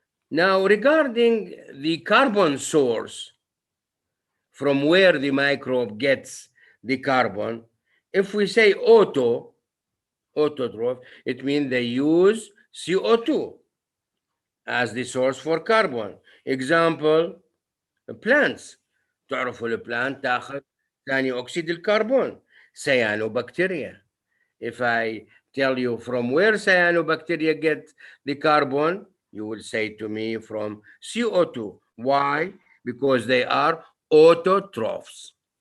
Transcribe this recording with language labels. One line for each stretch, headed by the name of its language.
English: Now, regarding the carbon source, from where the microbe gets the carbon, if we say autotroph, it means they use CO2 as the source for carbon. Example, plants.
Arabic: تعرفوا البلانت تاخذ ثاني أكسيد الكربون cyanobacteria.
English: If I tell you from where cyanobacteria get the carbon, you will say to me from CO2. Why? Because they are autotrophs.